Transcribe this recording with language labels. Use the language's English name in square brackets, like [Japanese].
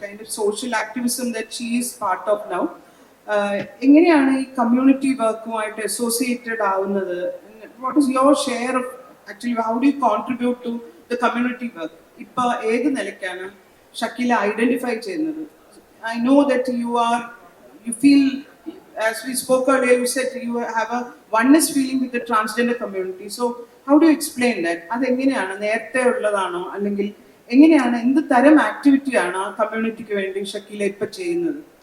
[English] Kind of social activism that she is part of now. [Malayalam] എങ്ങനെയാണ് ഈ community വർക്കുമായിട്ട് associated ആവുന്നത്? [English] What is your share of actually how do you contribute to the community work? [Malayalam] ഇപ്പൊ ഏത് നിലയ്ക്കാണ് Shakeela identify ചെയ്യുന്നത്? [English] I know that you feel, as we spoke earlier, you said you have a oneness feeling with the transgender community. So how do you explain that? [Malayalam] അത് എങ്ങനെയാണ്, നേരത്തെ ഉള്ളതാണോ, അല്ലെങ്കിൽ എങ്ങനെയാണ്, എന്ത് തരം ആക്ടിവിറ്റിയാണ് ആ കമ്മ്യൂണിറ്റിക്ക് വേണ്ടി ഷക്കീല ഇപ്പൊ ചെയ്യുന്നത്?